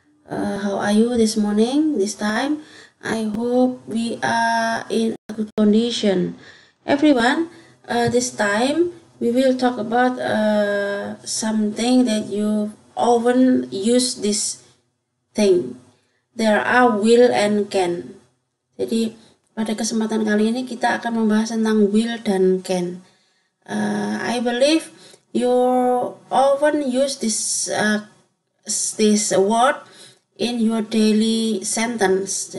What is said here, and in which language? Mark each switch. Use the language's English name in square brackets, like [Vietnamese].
[English] How are you this morning, this time? I hope we are in a good condition. Everyone, this time we will talk about something that you often use this thing. There are will and can. [Indonesian] Jadi pada kesempatan kali ini kita akan membahas tentang will dan can. [English] I believe you often use this word in your daily sentence.